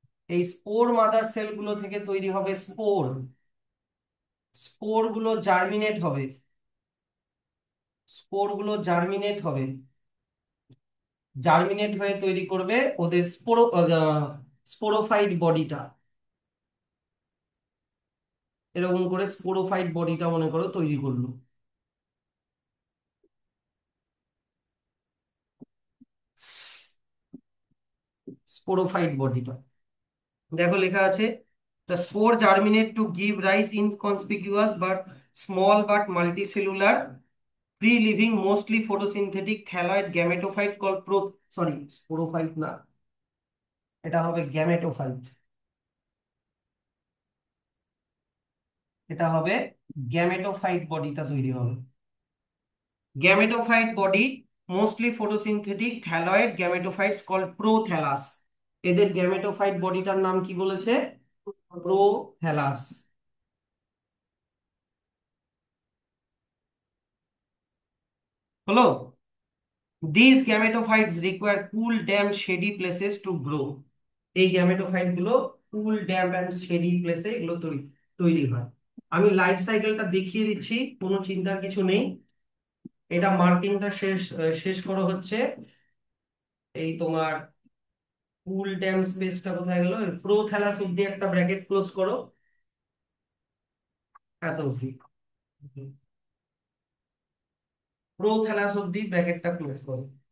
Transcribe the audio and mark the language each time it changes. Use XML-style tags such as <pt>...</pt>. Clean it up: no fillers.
<bn>এই spore mother sell গুলো থেকে তৈরি হবে স্পোর। স্পোর গুলো জার্মিনেট হবে, স্পোর গুলো জার্মিনেট হবে, জার্মিনেট হয়ে তৈরি করবে ওদের স্পোরোফাইট বডিটা। এরকম করে স্পোরোফাইট বডিটা মনে করো তৈরি করলো, স্পোরোফাইট বডিটা। দেখো লেখা আছে,</bn> <en>the spore germinate to give rise in conspicuous but small but multicellular free-living mostly photosynthetic thalloid gametophyte called sorry, sporophyte</en> <bn>না, এটা হবে গ্যামেটোফাইট। এটা হবে গ্যামেটোফাইট, বডিটা তৈরি হবে gametophyte body,</bn> <en>Mostly photosynthetic thalloid gametophytes called prothallus.</en> <bn>এদের গ্যামেটোফাইট বডিটার নাম কি বলেছে, প্রোথ্যালাস। হলো।</bn> <en>These gametophytes require cool, damp, shady places to grow.</en> <bn>এই গ্যামেটোফাইট গুলো কুল, ড্যাম্প এন্ড শেডি প্লেসে এগুলো তৈরি হয়। আমি লাইফ সাইকেলটা দেখিয়ে দিচ্ছি, কোনো চিন্তার কিছু নেই। এটা মার্কিংটা শেষ করো হচ্ছে এই তোমার কুল, ড্যাম্প স্পেসটা কোথায় গেল, প্রোথ্যালাস অব্দি একটা ব্র্যাকেট ক্লোজ করো, এত অব্দি প্রোথ্যালাস অব্দি ব্র্যাকেটটা ক্লোজ করো।</bn>